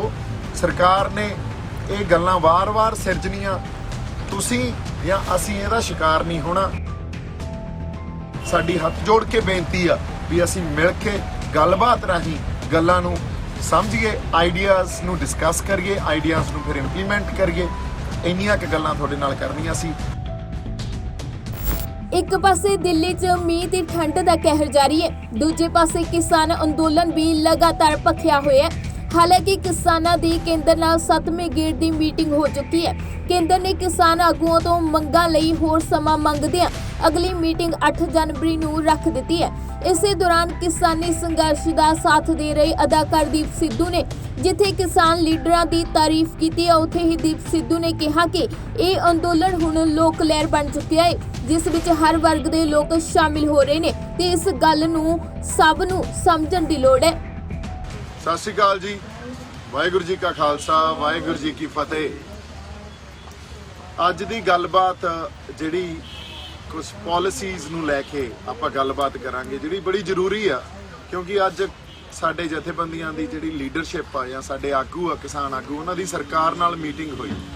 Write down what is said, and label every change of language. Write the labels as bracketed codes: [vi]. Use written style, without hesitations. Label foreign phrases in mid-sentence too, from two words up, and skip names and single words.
[pa] ਸਰਕਾਰ ਨੇ ਇਹ ਗੱਲਾਂ ਵਾਰ-ਵਾਰ ਸਿਰਜਣੀਆਂ, ਤੁਸੀਂ ਯਾ ਅਸੀਂ ਇਹਦਾ ਸ਼ਿਕਾਰ ਨਹੀਂ ਹੋਣਾ। ਸਾਡੀ ਹੱਥ ਜੋੜ ਕੇ ਬੇਨਤੀ ਆ ਭੀ ਅਸੀਂ ਮਿਲ ਕੇ ਗੱਲਬਾਤ ਰਾਹੀਂ ਗੱਲਾਂ ਨੂੰ ਸਮਝੀਏ, ਆਈਡੀਆਜ਼ ਨੂੰ ਡਿਸਕਸ ਕਰੀਏ, ਆਈਡੀਆਜ਼ ਨੂੰ ਫਿਰ ਇੰਪਲੀਮੈਂਟ ਕਰੀਏ। ਇੰਨੀਆਂ ਕੁ ਗੱਲਾਂ ਤੁਹਾਡੇ ਨਾਲ ਕਰਨੀਆਂ ਸੀ। ਇਕ ਪਾਸੇ ਦਿੱਲੀ ਚ ਮੀਂਹ ਦੀ ਠੰਡ ਦਾ ਕਹਿਰ ਜਾਰੀ ਹੈ, ਦੂਜੇ ਪਾਸੇ ਕਿਸਾਨ ਅੰਦੋਲਨ ਭੀ ਲਗਾਤਾਰ ਭਖਿਆ ਹੋਇਆ ਹੈ। ਹਾਲਾਂਕਿ ਕਿਸਾਨਾਂ ਦੀ ਕੇਂਦਰ ਨਾਲ 7ਵੇਂ ਗੇੜ ਦੀ ਮੀਟਿੰਗ ਹੋ ਚੁੱਕੀ ਹੈ। ਕੇਂਦਰ ਨੇ ਕਿਸਾਨ ਆਗੂਆਂ ਤੋਂ ਮੰਗਾਂ ਲਈ ਹੋਰ ਸਮਾਂ ਮੰਗਦਿਆਂ ਅਗਲੀ ਮੀਟਿੰਗ 8 ਜਨਵਰੀ ਨੂੰ ਰੱਖ ਦਿੱਤੀ ਹੈ। ਇਸੇ ਦੌਰਾਨ ਕਿਸਾਨੀ ਸੰਘਰਸ਼ ਕਾ ਸਾਥ ਦੇ ਰਹੇ ਅਦਾਕਾਰ ਦੀਪ ਸਿੱਧੂ ਨੇ ਜਿੱਥੇ ਕਿਸਾਨ ਲੀਡਰਾਂ ਦੀ ਤਾਰੀਫ਼ ਕੀ, ਉੱਥੇ ਹੀ ਦੀਪ ਸਿੱਧੂ ਨੇ ਕਹਾ ਕਿ ਯਹ ਅੰਦੋਲਨ ਹੁਣ ਲੋਕ ਲਹਿਰ ਬਣ ਚੁੱਕਿਆ ਹੈ, ਜਿਸ ਵਿਚ ਹਰ ਵਰਗ ਕੇ ਲੋਕ ਸ਼ਾਮਲ ਹੋ ਰਹੇ ਨੇ ਤੇ ਇਸ ਗੱਲ ਨੂੰ ਸਭ ਨੂੰ ਸਮਝਣ ਦੀ ਲੋੜ ਹੈ। ਸਤਿ ਸ੍ਰੀ ਅਕਾਲ ਜੀ, ਵਾਹਿਗੁਰੂ ਜੀ ਕਾ ਖ਼ਾਲਸਾ, ਵਾਹਿਗੁਰੂ ਜੀ ਕੀ ਫ਼ਤਿਹ। ਅੱਜ ਦੀ ਗੱਲਬਾਤ ਜਿਹੜੀ ਕੁਝ ਪਾਲਿਸੀਜ਼ ਨੂੰ ਲੈਕੇ ਆਪਾਂ ਗੱਲਬਾਤ ਕਰਾਂਗੇ, ਜਿਹੜੀ ਬੜੀ ਜ਼ਰੂਰੀ ਆ, ਕਿਉਂਕਿ ਅੱਜ ਸਾਡੇ ਜਥੇਬੰਦੀਆਂ ਦੀ ਜਿਹੜੀ ਲੀਡਰਸ਼ਿਪ ਆ ਯਾ ਸਾਡੇ ਆਗੂ ਆ, ਕਿਸਾਨ ਆਗੂ, ਉਨ੍ਹਾਂ ਦੀ ਸਰਕਾਰ ਨਾਲ ਮੀਟਿੰਗ ਹੋਈ।